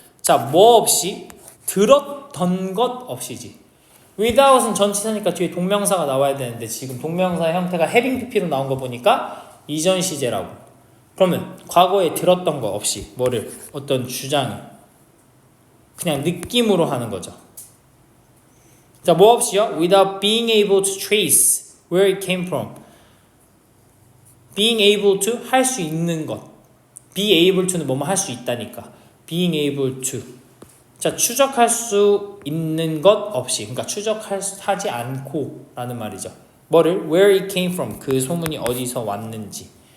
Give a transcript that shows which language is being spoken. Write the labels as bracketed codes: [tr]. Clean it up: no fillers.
[ko] 자, 뭐 없이? 들었던 것 없이지. without은 전치사니까 뒤에 동명사가 나와야 되는데 지금 동명사의 형태가 having pp로 나온 거 보니까 이전 시제라고. 그러면 과거에 들었던 거 없이 뭐를? 어떤 주장을 그냥 느낌으로 하는 거죠. 자, 뭐 없이요? [en] Without being able to trace where it came from. Being able to [ko] 할 수 있는 것. [en] Be able to [ko] 는 뭐뭐 할 수 있다니까. [en] Being able to. [ko] 자, 추적할 수 있는 것 없이. 그러니까 추적하지 않고 라는 말이죠. 뭐를? [en] Where it came from. [ko] 그 소문이 어디서 왔는지.